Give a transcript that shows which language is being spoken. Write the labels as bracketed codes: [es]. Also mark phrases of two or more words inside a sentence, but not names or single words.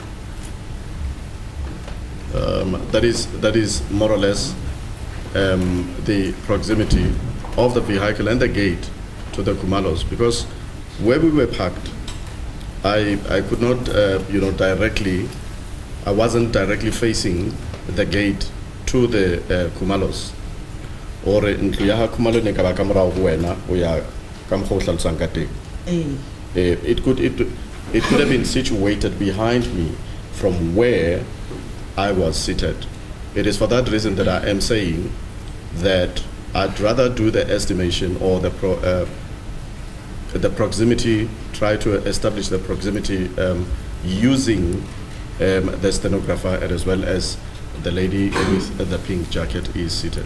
[en] That is more or less the proximity of the vehicle and the gate to the Khumalos, because where we were parked, I could not directly I wasn't directly facing the gate to the Khumalos. [st] Or ntlo ya Khumalo ne ka ba ka morao ho wena o ya ka mokgwa o hlalosang ka teng. [en] It could have been situated behind me from where I was seated. It is for that reason that I am saying that I'd rather do the estimation or the proximity, try to establish the proximity using the stenographer as well as the lady with the pink jacket is seated.